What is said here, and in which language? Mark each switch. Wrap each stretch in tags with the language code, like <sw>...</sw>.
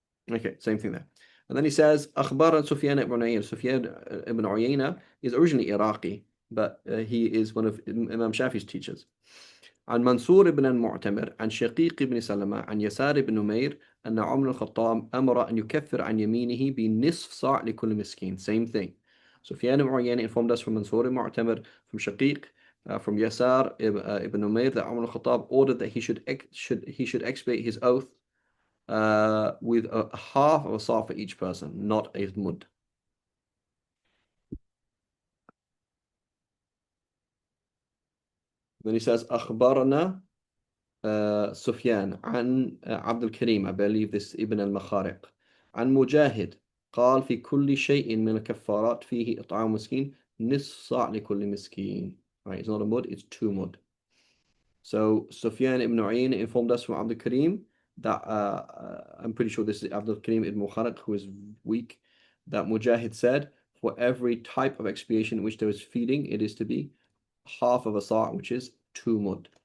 <en>Okay, same thing there. And then he says, أخبار سفيان ibn Uyayna. Sufyan ibn Uyayna is originally Iraqi, but he is one of Imam Shafi's teachers.</en> <ar>عن منصور بن المعتمر عن شقيق بن سلمة عن يسار بن نمير أن عمر الخطاب أمر أن يكفر عن يمينه بنصف صاع لكل مسكين.</ar> <en>Same thing. Sufyan ibn Uyayna informed us from Mansour ibn Mu'tamir, from Shaqiq, from Yasar ibn Umair, that Umar al-Khattab ordered that he should expiate his oath with a half of a saw for each person, not a mud. Then he says,</en> <ar>أخبرنا سفيان عن عبد الكريم,</ar> <en>I believe this Ibn al-Makhariq,</en> <ar>عن مجاهد قال في كل شيء من الكفارات فيه إطعام مسكين نصف صاع لكل مسكين.</ar> <en>Right, it's not a mud, it's two mud. So Sufyan ibn Uyayna informed us from Abdul Karim that I'm pretty sure this is Abdul Karim ibn Mukharaq, who is weak, that Mujahid said for every type of expiation in which there is feeding, it is to be half of a sa', which is two mud.</en>